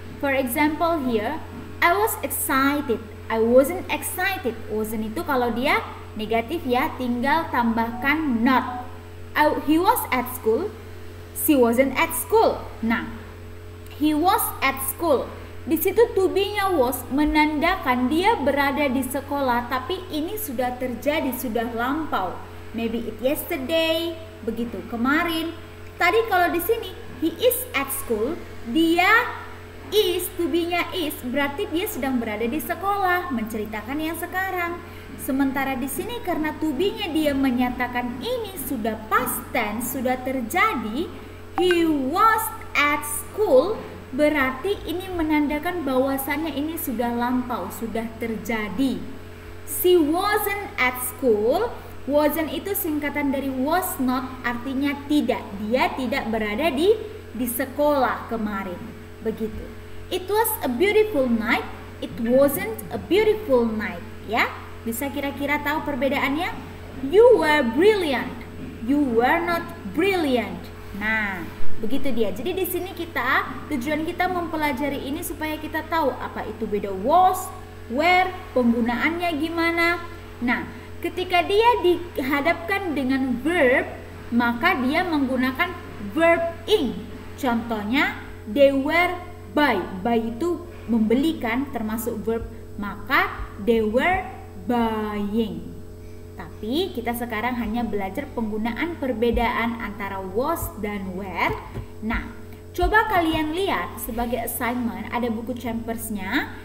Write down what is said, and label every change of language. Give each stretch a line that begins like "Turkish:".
English: For example here, I was excited, I wasn't excited.
Indonesian: Wasn't itu kalau dia negatif ya, tinggal tambahkan not.
English: He was at school, she wasn't at school. Nah, he was at school.
Indonesian: Di situ to be-nya was menandakan dia berada di sekolah, tapi ini sudah terjadi, sudah lampau.
English: Maybe it yesterday,
Indonesian: begitu, kemarin. Tadi kalau di sini
English: he is at school,
Indonesian: dia is, to be-nya is, berarti dia sedang berada di sekolah, menceritakan yang sekarang. Sementara di sini karena to be-nya dia menyatakan ini sudah past tense, sudah terjadi,
English: he was at school,
Indonesian: berarti ini menandakan bahwasannya ini sudah lampau, sudah terjadi.
English: She wasn't at school.
Indonesian: Wasn't itu singkatan dari was not, artinya tidak. Dia tidak berada di sekolah kemarin. Begitu.
English: It was a beautiful night. It wasn't a beautiful night.
Indonesian: Ya, bisa kira-kira tahu perbedaannya?
English: You were brilliant. You were not brilliant.
Indonesian: Nah, begitu dia. Jadi di sini tujuan kita mempelajari ini supaya kita tahu apa itu beda was, where, penggunaannya gimana. Nah, ketika dia dihadapkan dengan verb, maka dia menggunakan verb ing. Contohnya,
English: they were buy.
Indonesian: Buy itu membelikan, termasuk verb. Maka
English: they were buying.
Indonesian: Tapi kita sekarang hanya belajar penggunaan perbedaan antara was dan were. Nah, coba kalian lihat sebagai assignment, ada buku Champersnya.